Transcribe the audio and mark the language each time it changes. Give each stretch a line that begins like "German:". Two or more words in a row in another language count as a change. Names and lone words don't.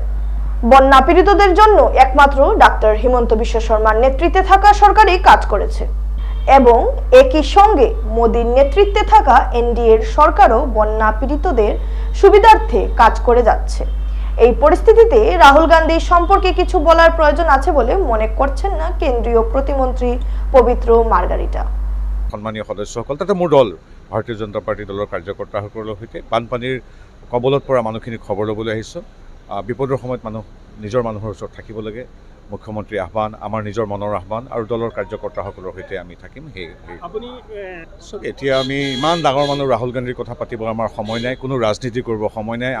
Bangla: বন্যা পীড়িতদের জন্য একমাত্র ডাক্তার হিমন্ত বিশ্ব শর্মার নেতৃত্বে থাকা সরকারই কাজ করেছে এবং একই সঙ্গে মোদীর নেতৃত্বে থাকা এনডিএর সরকারও বন্যা পীড়িতদের সুবিধার্থে কাজ করে যাচ্ছে। এই পরিস্থিতিতে রাহুল গান্ধী সম্পর্কে কিছু বলার প্রয়োজন আছে বলে মনে করছেন না কেন্দ্রীয় প্রতিমন্ত্রী পবিত্র মার্গারিটা।
Assamese: সম্মানীয় সদস্যসকল, তাতে মোৰ দল ভাৰতীয় জনতা পাৰ্টি দলৰ কাৰ্যকৰ্তাসকলৰ সৈতে বানপানীৰ কবলত পৰা মানুহখিনি খবৰ ল'বলৈ আহিছোঁ। বিপদৰ সময়ত নিজৰ মানুহৰ ওচৰত থাকিব লাগে। মুখ্যমন্ত্ৰীৰ আহ্বান, আমাৰ নিজৰ মনৰ আহ্বান আৰু দলৰ কাৰ্যকৰ্তাসকলৰ সৈতে আমি থাকিম। এতিয়া আমি ইমান ডাঙৰ মানুহ ৰাহুল গান্ধীৰ কথা পাতিব আমাৰ সময় নাই, কোনো ৰাজনীতি কৰিব সময় নাই।